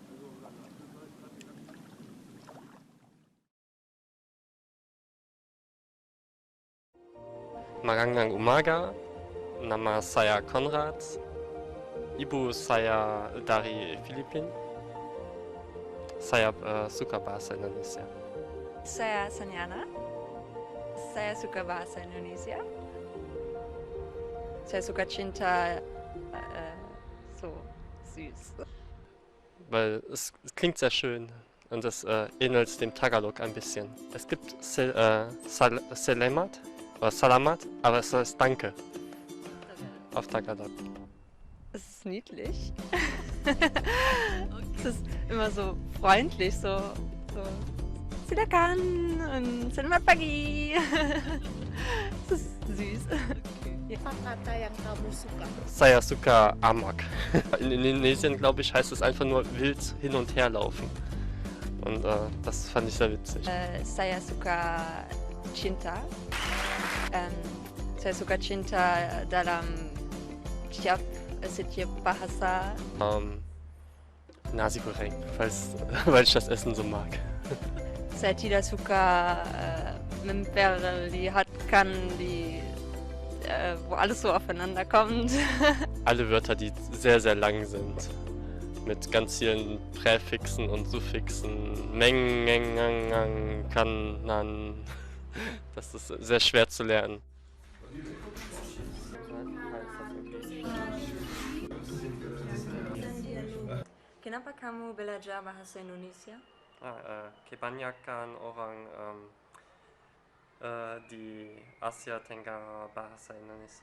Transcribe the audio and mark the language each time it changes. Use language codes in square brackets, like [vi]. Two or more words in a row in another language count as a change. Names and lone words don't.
[tl] Magandang umaga, [id] nama saya Konrad, ibu saya dari Filipina. Saya suka bahasa Indonesia. Saya Sanyana, saya suka bahasa Indonesia. Saya suka cinta, [de] so süß. Weil es klingt sehr schön und es ähnelt dem Tagalog ein bisschen. Es gibt Selamat oder Salamat, aber es heißt Danke auf Tagalog. Es ist niedlich. Es ist immer so freundlich, so silakan und [id] selamat pagi. [de] Es ist süß. [id] Apa kata yang kamu suka? Saya suka Amok. [de] In Indonesien, glaube ich, heißt es einfach nur wild hin und her laufen. Und das fand ich sehr witzig. [id] Saya suka cinta. Saya suka cinta dalam setiap bahasa. Nasi goreng, [de] weil ich das Essen so mag. [id] Saya tidak suka memperlihatkan [de] wo alles so aufeinander kommt. Alle Wörter, die sehr, sehr lang sind. Mit ganz vielen Präfixen und Suffixen. Meng, kann, nan. Das ist sehr schwer zu lernen. [id] Kenapa kamu belajar bahasa Indonesia? Kebanyakan orang di Asia Tenggara bahasa Indonesia.